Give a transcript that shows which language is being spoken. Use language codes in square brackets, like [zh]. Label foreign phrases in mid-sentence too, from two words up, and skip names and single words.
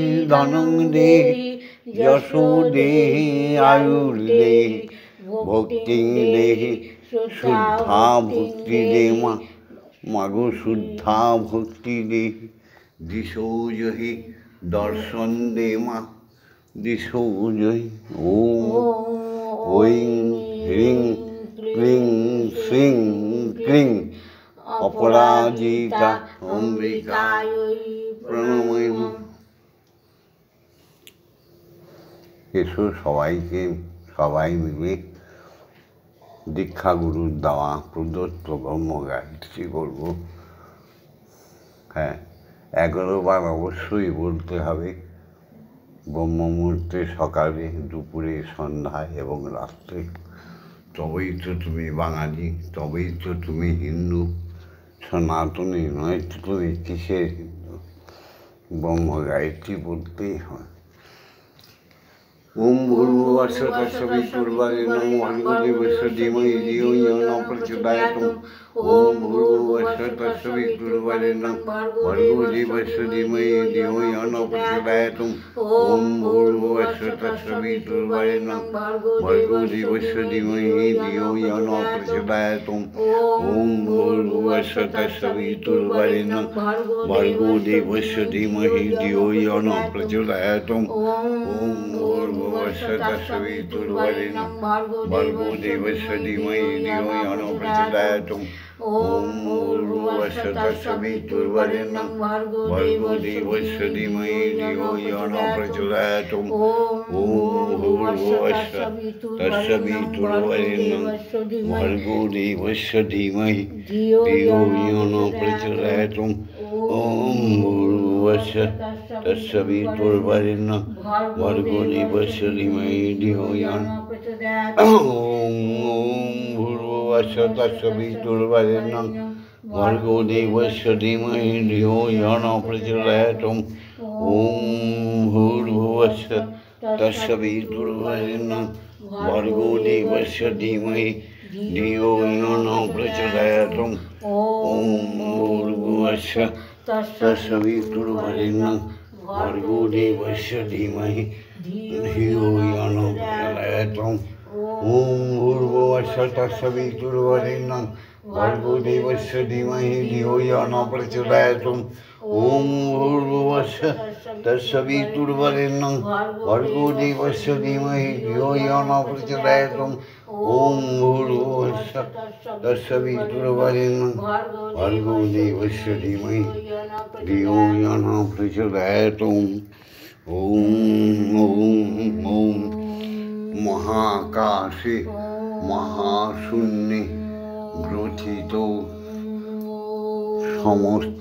[sa] धनं देहि यशो देहि आयुर्देहि भक्तिं देहि [bn] শুদ্ধা ভক্তি দে মা গো [sa] शुद्धा भक्ति देहि दिशो जहि [bn] দর্শন দে মা [sa] दिशो जहि ओम ऐं ह्रीं क्लीं श्रीं क्लीं अपराजिता अम्बिकायै প্রণমামি। [bn] এসো সবাই মিলে দীক্ষাগুরুর দেওয়া প্রদত্ত ব্রহ্মগায়ত্রী বলব। হ্যাঁ, 11 বার অবশ্যই বলতে হবে, ব্রহ্ম মুহূর্তে, সকালে, দুপুরে, সন্ধ্যায় এবং রাত্রে। তবেই তো তুমি বাঙালি, তবেই তো তুমি হিন্দু। সনাতনী নয় তো তুমি কিসের হিন্দু? ব্রহ্মগায়ত্রী বলতেই হয়। [sa] ওম ভূর্ভুবস্সুঃ তস্সবিতুর্বরেণ্যং ভর্গো দেবস্য ধীমহি ধিয়ো ইয়ো ন প্রচোদয়াৎ। ওম ভূর্ভুবস্সুঃ তস্সবিতুর্বরেণ্যং ভর্গো দেবস্য ধীমহি ধিয়ো ইয়ো ন প্রচোদয়াৎ। ওম ভূর্ভুবস্সুঃ তস্সবিতুর্বরেণ্যং ভর্গো দেবস্য ধীমহি ধিয়ো ইয়ো ন প্রচোদয়াৎ। ওম ভূর্ভুবস্সুঃ তস্সবিতুর্বরেণ্যং ভর্গো দেবস্য ধীমহি ধিয়ো ইয়ো ন প্রচোদয়াৎ। ওম ভূর্ভুবস্সুঃ তস্সবিতুর্বরেণ্যং ভর্গো দেবস্য ধীমহি ধিয়ো ইয়ো ন প্রচোদয়াৎ। ওম ভূর্ভুবস্সুঃ তস্সবিতুর্বরেণ্যং ভর্গো দেবস্য ধীমহি ধিয়ো ইয়ো ন প্রচোদয়াৎ। ওম ভূর্ভুবস্সুঃ তস্সবিতুর্বরেণ্যং ভর্গো দেবস্য ধীমহি ধিয়ো ইয়ো ন প্রচোদয়াৎ। ওম ভূর্ভুবস্সুঃ তস্সবিতুর্বরেণ্যং ভর্গো দেবস্য ধীমহি ধিয়ো ইয়ো ন প্রচোদয়াৎ। ওম ভূর্ভুবস্সুঃ তস্সবিতুর্বরেণ্যং ভর্গো দেবস্য ধীমহি ধিয়ো ইয়ো ন প্রচোদয়াৎ। ওম ভূর্ভুবস্সুঃ তস্সবিতুর্বরেণ্যং ভর্গো দেবস্য ধীমহি ধিয়ো ইয়ো ন প্রচোদয়াৎ। ওম ভূর্ভুবস্সুঃ তস্সবিতুর্বরেণ্যং ভর্গো দেবস্য ধীমহি ধিয়ো ইয়ো ন প্রচোদয়াৎ। ওম ভূর্ভুবস্সুঃ তস্সবিতুর্বরেণ্যং ভর্গো দেবস্য ধীমহি ধিয়ো ইয়ো ন প্রচোদয়াৎ। ওম ভূর্ভুবস্সুঃ তস্সবিতুর্বরেণ্যং ভর্গো দেবস্য ধীমহি ধিয়ো ইয়ো ন প্রচোদয়াৎ। ওম ভূর্ভুবস্সুঃ তস্সবিতুর্বরেণ্যং ভর্গো দেবস্য ধীমহি ধিয়ো ইয়ো ন প্রচোদয়াৎ। [bn] ওম ওম মহাকাশে মহাশূন্যে গ্রথিত সমস্ত